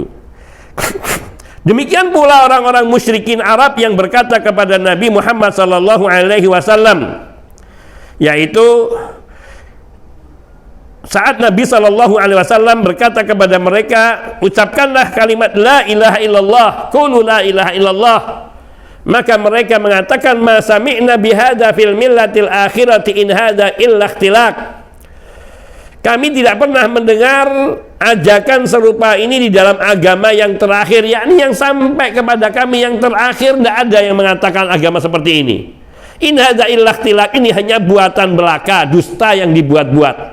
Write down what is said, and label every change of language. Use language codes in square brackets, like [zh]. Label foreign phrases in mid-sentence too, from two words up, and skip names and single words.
[id] Demikian pula orang-orang musyrikin Arab yang berkata kepada Nabi Muhammad SAW, yaitu saat Nabi SAW berkata kepada mereka, ucapkanlah kalimat [ar] لا إله إلا الله, قولوا لا إله إلا الله. [id] Maka mereka mengatakan, [ar] ما سمعنا بهذا في الملة الآخرة إن هذا إلا اختلاق. [id] Kami tidak pernah mendengar ajakan serupa ini di dalam agama yang terakhir, yakni yang sampai kepada kami yang terakhir tidak ada yang mengatakan agama seperti ini. [ar] إن هذا إلا اختلاق, [id] ini hanya buatan belaka, dusta yang dibuat-buat.